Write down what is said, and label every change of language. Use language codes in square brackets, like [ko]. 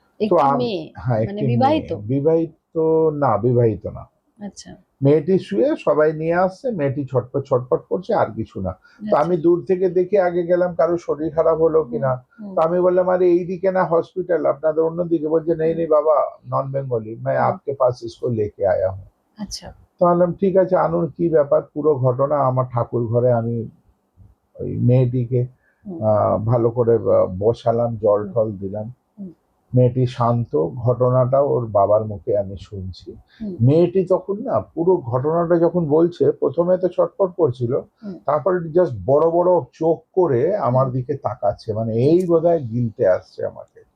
[bn] তো হ্যাঁ, একটি বিবাহিত? বিবাহিত না, বিবাহিত না। আচ্ছা। মেয়েটি শুয়ে, সবাই নিয়ে আসছে, মেয়েটি ছটপট ছটপট করছে, আর কিছু না। তো আমি দূর থেকে দেখে আগে গেলাম কারো শরীর খারাপ হলো কিনা। তো আমি বললাম আরে এইদিকে না হসপিটাল, আপনাদের অন্যদিকে। বলছে নেই নেই বাবা, নন বেঙ্গলি, [hi] मैं आपके पास इसको लेके आया हूँ। [bn] আচ্ছা। তো বললাম ঠিক আছে, আনুন, কি ব্যাপার। পুরো ঘটনা আমার ঠাকুর ঘরে আমি ওই মেয়েটিকে ভালো করে বসালাম, জল টল দিলাম। মেয়েটি শান্ত, ঘটনাটা ওর বাবার মুখে আমি শুনছি। মেয়েটি তখন না পুরো ঘটনাটা যখন বলছে, প্রথমে তো ছটফট করছিল, তারপরে জাস্ট বড় বড় চোখ করে আমার দিকে তাকাচ্ছে, মানে এই বোধহয় গিলতে আসছে আমাকে।